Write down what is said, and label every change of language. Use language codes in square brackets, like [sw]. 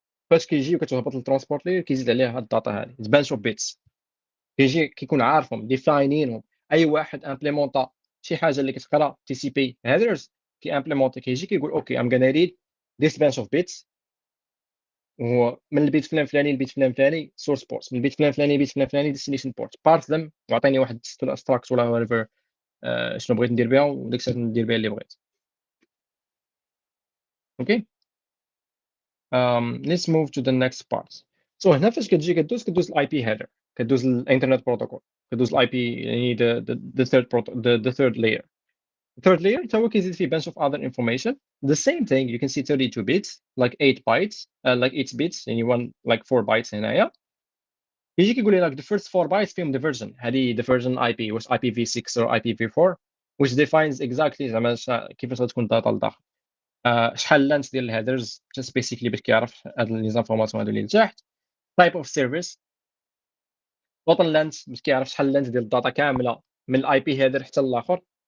[ar] فاش كيجي وكتهبط الترانسبورت layer كيزيد عليها هاد الداتا هذه. [en] It's bunch of bits. [ar] كيجي كيكون عارفهم ديفاينينهم. اي واحد امبليمونطا شي حاجه اللي كتقرا TCP headers كي امبليمونطي كيجي كيقول اوكي [en] I'm gonna read this bunch of bits [ar] ومن البيت فلان فلاني البيت فلان فلاني source ports، من البيت فلان فلاني البيت فلان فلاني destination ports، [en] parse them [ar] وعطيني واحد struct ولا whatever شنو بغيت ندير بها وديك الساعه ندير بها اللي بغيت. [en] Okay let's move to the next part. [ar] So هنا فاش كتجي كدوز الاي بي header، كدوز الانترنت بروتوكول، كدوز الاي بي يعني the third layer. [en] The third layer [ar] حتى هو كيزيد فيه [en] bunch of other information. The same thing you can see 32 bits like 8 bytes like 8 bits يعني one like 4 bytes هنايا. [ar] يجي كيقول لك [en] the first 4 bytes فيهم the version، هذه the version IP واش IPv6 or IPv4 which defines exactly [ar] زعما كيفاش غتكون الداتا لداخل. شحال اللانت ديال الهيدرز just basically باش كيعرف هاد لي زانفورماسيون هادو اللي لتحت. [en] type of service total length [ar] باش كيعرف شحال اللانت ديال الداتا كامله من الاي بي هيدر حتى الاخر.